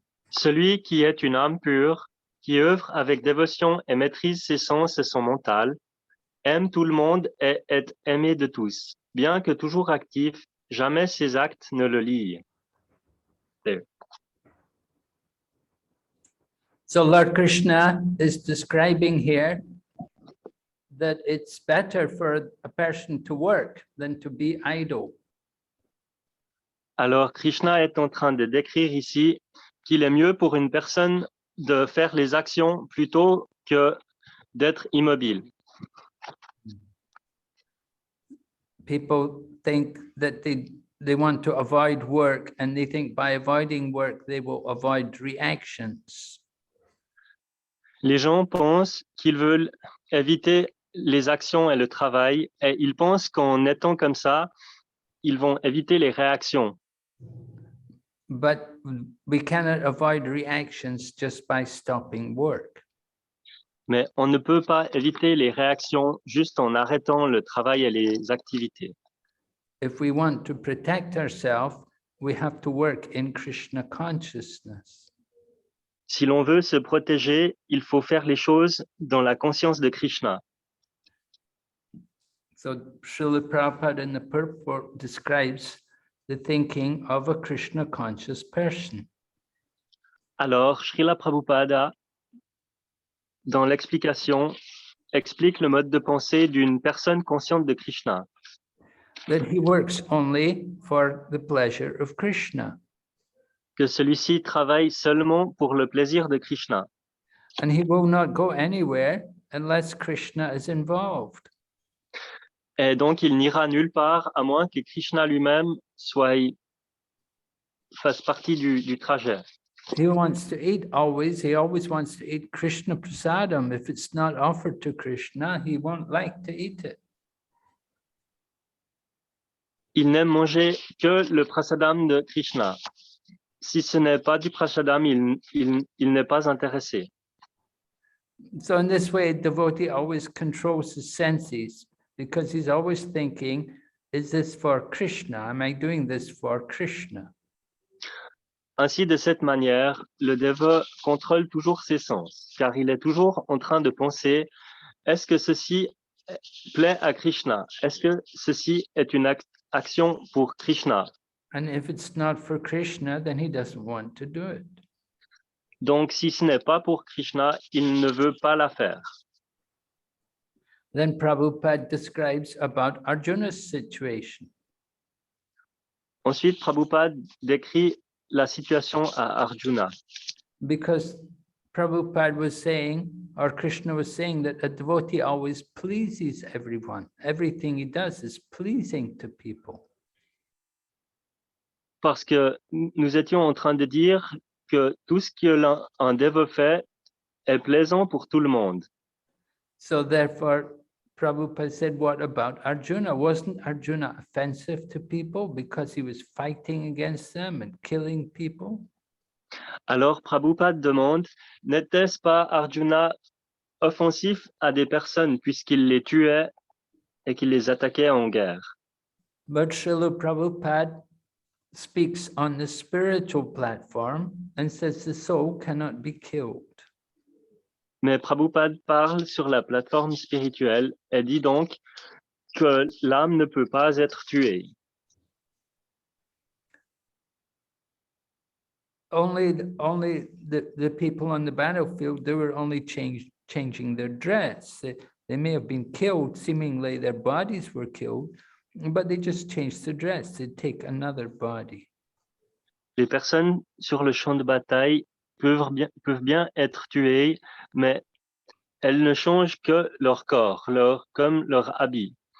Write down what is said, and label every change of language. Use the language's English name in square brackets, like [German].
[French] Celui qui est une âme pure, qui œuvre avec dévotion et maîtrise ses sens et son mental, aime tout le monde et est aimé de tous. Bien que toujours actif, jamais ses actes ne le lient. [English] There. So Lord Krishna is describing here that it's better for a person to work than to be idle. [French] Alors Krishna est en train de décrire ici qu'il est mieux pour une personne de faire les actions plutôt que d'être immobile. [English] People think that they want to avoid work, and they think by avoiding work they will avoid reactions. [French] Les gens pensent qu'ils veulent éviter les actions et le travail, et ils pensent qu'en étant comme ça, ils vont éviter les réactions. [English] But we cannot avoid reactions just by stopping work. [French] Mais on ne peut pas éviter les réactions juste en arrêtant le travail et les activités. [English] If we want to protect ourselves, we have to work in Krishna consciousness. [French] Si l'on veut se protéger, il faut faire les choses dans la conscience de Krishna. [English] So Srila Prabhupada in the purport describes the thinking of a Krishna conscious person. [French] Alors, Srila Prabhupada, dans l'explication, explique le mode de pensée d'une personne consciente de Krishna, [English] That he works only for the pleasure of Krishna. [French] que celui-ci travaille seulement pour le plaisir de Krishna. [English] And he will not go anywhere unless Krishna is involved. [French] Et donc, il n'ira nulle part à moins que Krishna lui-même fasse partie du trajet. [English] He wants to eat always. He always wants to eat Krishna prasadam. If it's not offered to Krishna, he won't like to eat it. [French] Il n'aime manger que le prasadam de Krishna. Si ce n'est pas du prasadam, il n'est pas intéressé. [English] So in this way, devotee always controls his senses because he's always thinking, is this for Krishna? Am I doing this for Krishna? [French] Ainsi, de cette manière, le dévot contrôle toujours ses sens, car il est toujours en train de penser, est-ce que ceci plaît à Krishna? Est-ce que ceci est une action pour Krishna? [English] And if it's not for Krishna, then he doesn't want to do it. [French] Donc, si ce n'est pas pour Krishna, il ne veut pas la faire. [English] Then Prabhupada describes about Arjuna's situation. [French] Ensuite, Prabhupada décrit la situation à Arjuna. [English] Because Prabhupada was saying, or Krishna was saying, that a devotee always pleases everyone. Everything he does is pleasing to people. [French] Parce que nous étions en train de dire que tout ce qu'un dévot fait est plaisant pour tout le monde. [English] So therefore, Prabhupada said, what about Arjuna? Wasn't Arjuna offensive to people because he was fighting against them and killing people? [French] Alors Prabhupada demande, n'était-ce pas Arjuna offensif à des personnes puisqu'il les tuait et qu'il les attaquait en guerre? [English] But Srila Prabhupada speaks on the spiritual platform and says the soul cannot be killed. [French] Mais Prabhupada parle sur la plateforme spirituelle et dit donc que l'âme ne peut pas être tuée. [English] Only the people on the battlefield, they were only changing their dress. They may have been killed, seemingly their bodies were killed, but they just changed the dress. They take another body. [French] Les personnes sur le champ de bataille peuvent bien être tuées, mais elles ne changent que leur corps, comme leur habit.